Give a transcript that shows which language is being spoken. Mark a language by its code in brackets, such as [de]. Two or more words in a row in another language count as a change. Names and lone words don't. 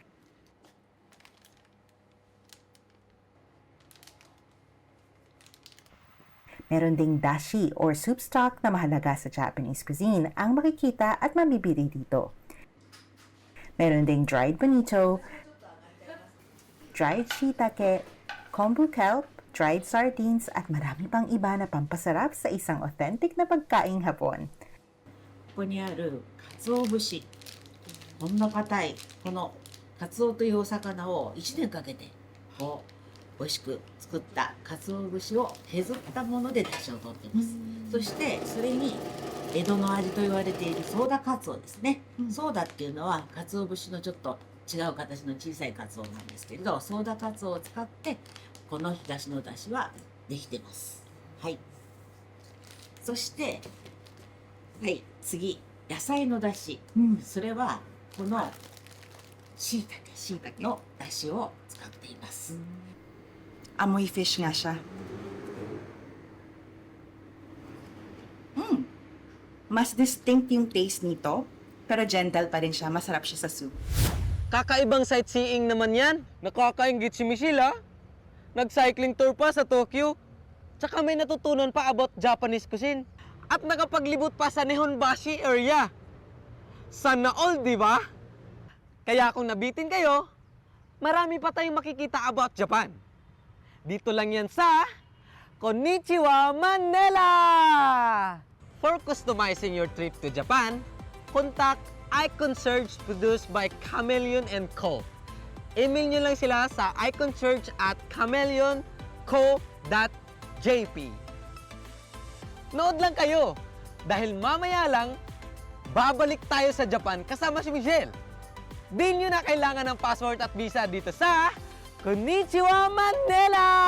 [tl] Meron ding dashi [en] or soup stock [tl] na mahalaga sa [en] Japanese cuisine [tl] ang makikita at mabibili dito. Meron ding [en] dried bonito, dried shiitake, kombu kelp, dried sardines [tl] at marami pang iba na pampasarap sa isang authentic na pagkaing Hapon. [ja] ここにある鰹節、こんな硬いこのカツオというお魚を1年かけてこう美味しく作った鰹節を削ったもので出汁を取っています。そしてそれに江戸の味と言われているソーダカツオですね。ソーダっていうのは鰹節のちょっと違う形の小さいカツオなんですけれど、ソーダカツオを使ってこのだしの出汁はできてます。はい。そしてはい次野菜の出汁、それはこのしいたけの出汁を使っています。 [tl] Amoy fish nga siya. Mas distinct yung taste nito, pero gentle pa rin siya. Masarap siya sa soup. Kakaibang sightseeing naman yan. Nakakaingit si Michelle, ha? Nag- [en] cycling tour [tl] pa sa Tokyo. Tsaka may natutunan pa [en] about Japanese cuisine. [tl] At nakapaglibot pa sa Nihonbashi area. Sana all, di ba? Kaya kung nabitin kayo, marami pa tayong makikita about Japan. Dito lang yan sa Konnichiwa Manila! [en] For customizing your trip to Japan, contact iConcierge produced by Chameleon & Co. [tl] Email nyo lang sila sa iconcierge@chameleonco.jp. Nood lang kayo dahil mamaya lang babalik tayo sa Japan kasama si Michelle. Di nyo na kailangan ng passport at visa dito sa Konnichiwa Manila!